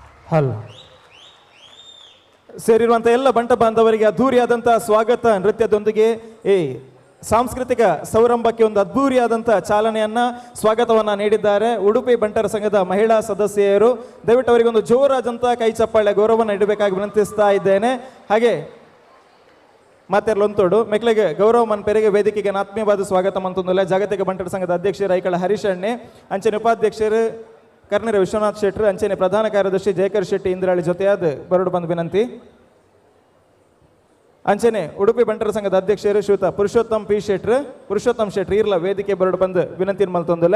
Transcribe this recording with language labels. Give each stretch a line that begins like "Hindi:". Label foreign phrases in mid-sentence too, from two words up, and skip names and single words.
Kannada: ಹಲ್ ಸೇರಿರುವಂಥ ಎಲ್ಲ ಬಂಟ ಬಾಂಧವರಿಗೆ ಅದ್ಧೂರಿಯಾದಂಥ ಸ್ವಾಗತ ನೃತ್ಯದೊಂದಿಗೆ ಈ ಸಾಂಸ್ಕೃತಿಕ ಸೌರಂಭಕ್ಕೆ ಒಂದು ಅದ್ಭೂರಿಯಾದಂಥ ಚಾಲನೆಯನ್ನ ಸ್ವಾಗತವನ್ನ ನೀಡಿದ್ದಾರೆ ಉಡುಪಿ ಬಂಟರ ಸಂಘದ ಮಹಿಳಾ ಸದಸ್ಯರು. ದಯವಿಟ್ಟು ಅವರಿಗೆ ಒಂದು ಜೋರಾದಂಥ ಕೈ ಚಪ್ಪಾಳೆ ಗೌರವವನ್ನು ನೀಡಬೇಕಾಗಿ ವಿನಂತಿಸ್ತಾ ಇದ್ದೇನೆ.
Tulu: ಹಾಗೆ ಮಾತೆರ್ಲೊಂತೋಡು ಮೆಕ್ಲೆಗೆ ಗೌರವ ಮನ್ಪೆರಿಗೆ ವೇದಿಕೆಗೆ ಆತ್ಮೀಯವಾದ ಸ್ವಾಗತ ಮಂತೊಂದುಲ್ಲ ಜಾಗತಿಕ ಬಂಟರ ಸಂಘದ ಅಧ್ಯಕ್ಷರು ಐಕಳ ಹರೀಶಣ್ಣೆ, ಅಂಚನೆ ಉಪಾಧ್ಯಕ್ಷರು ಕರ್ನೀರ ವಿಶ್ವನಾಥ್ ಶೆಟ್ರು, ಅಂಚನೆ ಪ್ರಧಾನ ಕಾರ್ಯದರ್ಶಿ ಜಯಕರ್ ಶೆಟ್ಟಿ ಇಂದ್ರಾಳಿ ಜೊತೆಯಾದ ಬರಡು ಬಂದು ವಿನಂತಿ. ಅಂಚನೆ ಉಡುಪಿ ಬಂಟರ ಸಂಘದ ಅಧ್ಯಕ್ಷರು ಶ್ರೀಯುತ ಪುರುಷೋತ್ತಮ್ ಶೆಟ್ರು ಇರ್ಲ ವೇದಿಕೆ ಬರಡು ಬಂದು ವಿನಂತಿ ಮಲ್ತೊಂದುಲ್ಲ.